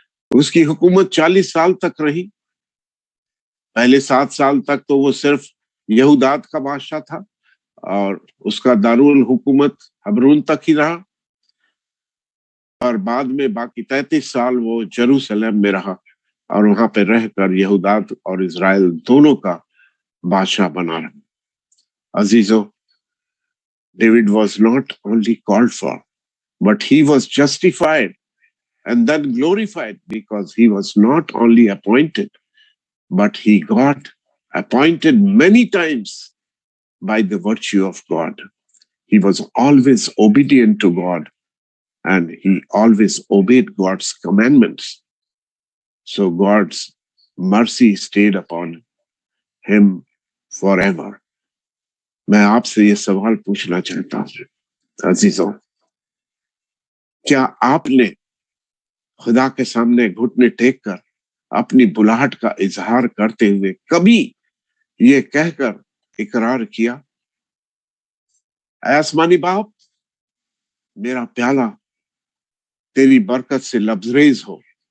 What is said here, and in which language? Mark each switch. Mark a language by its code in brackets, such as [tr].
[hi] उसकी हुकूमत 40 साल तक रही। पहले 7 साल तक तो वो सिर्फ यहूदात का बादशाह था और उसका दारुल हुकूमत हबरून तक ही रहा, और बाद में बाकी 33 साल वो जेरूसलम में रहा और वहां पे रहकर यहूदात और इजराइल दोनों का बादशाह बना रहा। [en] अजीजों, David was not only called for, but he was justified and then glorified, because he was not only appointed, but he got appointed many times by the virtue of God. He was always obedient to God and he always obeyed God's commandments. So God's mercy stayed upon him forever. [hi] मैं आपसे ये सवाल पूछना चाहता हूं अजीजों, क्या आपने खुदा के सामने घुटने टेक कर अपनी बुलाहट का इजहार करते हुए कभी ये कहकर इकरार किया, आसमानी बाप, मेरा प्याला तेरी बरकत से लबरेज हो।